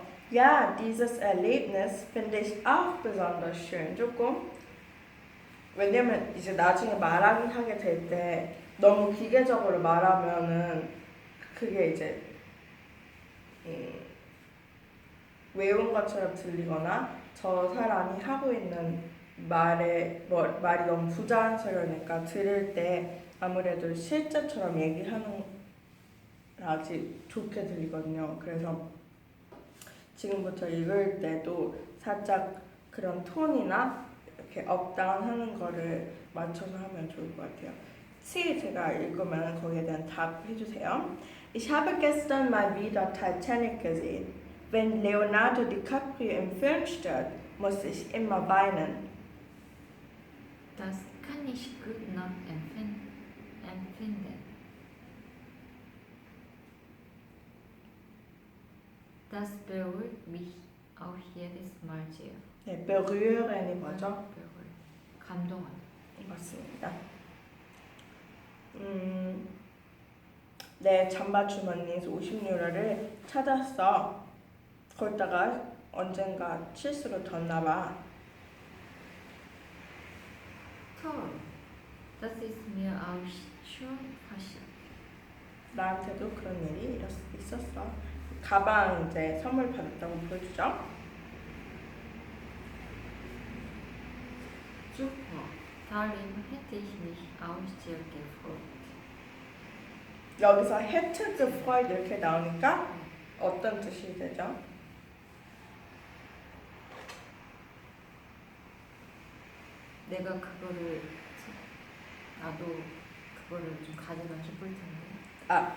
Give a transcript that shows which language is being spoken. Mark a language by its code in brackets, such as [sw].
[de] Ja, dieses Erlebnis finde ich auch besonders schön. [ko] 조금 왜냐면 이제 나중에 말하게 될 때 너무 기계적으로 말하면은 그게 이제 외운 것처럼 들리거나 저 사람이 하고 있는 말이 너무 부자연스러우니까 들을 때 아무래도 실제처럼 얘기하는 아주 좋게 들리거든요. 그래서 지금부터 읽을 때도 살짝 그런 톤이나 이렇게 업다운 하는 거를 맞춰서 하면 좋을 것 같아요. C 제가 읽으면 거기에 대한 답 해주세요. [de] Ich habe gestern mal wieder Titanic gesehen. Wenn Leonardo DiCaprio im Film stirbt, muss ich immer weinen. Das kann ich gut nachempfinden. Das berührt mich auch jedes Mal sehr. [ko] 네, berühren이 뭐죠? 감동하다. 맞습니다. 내 잠바 주머니에 50유로를 찾았어. 거기다가 언젠가 실수로 뒀나봐. [de] Toll. Das ist mir auch schon passiert. [ko] 나한테도 그런 일이 있었어. 가방 이제 선물 받았다고 보여주죠. [de] Super. Darin hätte ich mich auch sehr gefreut. [ko] 여기서 hätte gefreut 이렇게 나오니까 어떤 뜻이 되죠? 내가 그거를 나도 그거를 좀 가져가 기쁠 텐데.